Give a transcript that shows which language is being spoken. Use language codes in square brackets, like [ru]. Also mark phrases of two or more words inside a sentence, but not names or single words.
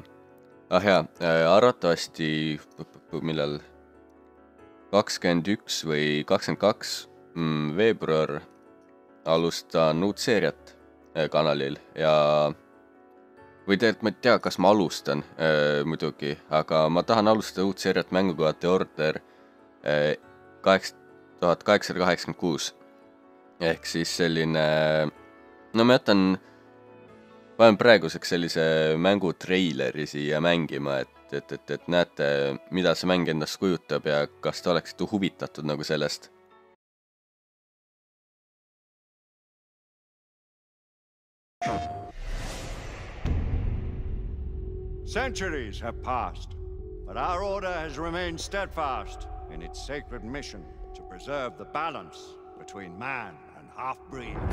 [et] Arvatavasti millal 21 või 22 veebruar alustan uut seeriat kanalil ja või tegelikult ma ei tea, kas ma alustan muidugi, aga ma tahan alustada uut seeriat Mängukoha The Order 8886. Ehk siis selline, no ma panen praeguseks sellise mängu treileri siia mängima, et näete, mida see mäng endast kujutab ja kas te oleksite huvitatud nagu sellest. [en] Centuries have passed, but our order has remained steadfast in its sacred mission to preserve the balance between man and half-breed.